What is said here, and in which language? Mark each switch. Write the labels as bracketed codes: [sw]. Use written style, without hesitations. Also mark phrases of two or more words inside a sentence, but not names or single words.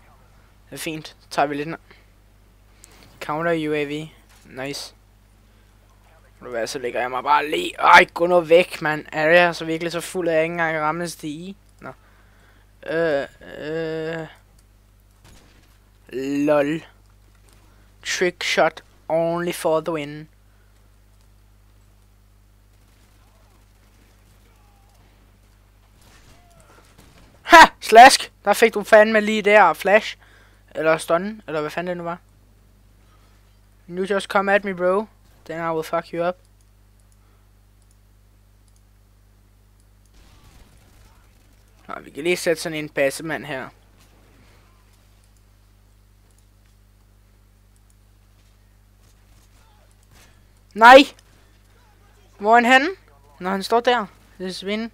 [da] Det er fint. Så tager vi lidt ned. Counter UAV. Nice. Hvad, så ligger jeg mig bare lige. Ej, gå nu væk, mand. Er jeg så virkelig så fuld af, at jeg ikke engang kan ramme en stige? Nå. Lol. [en] Trick shot only for the win. Ha! [da] Slask! Der fik du fandme lige der flash. Eller stun. Eller hvad fanden det nu var. [en] You just come at me, bro. Then I will fuck you up. [da] Nå, vi kan lige sætte sådan en bassemand her. Nej! Hvor er han? Nå, han står der. Det er svin.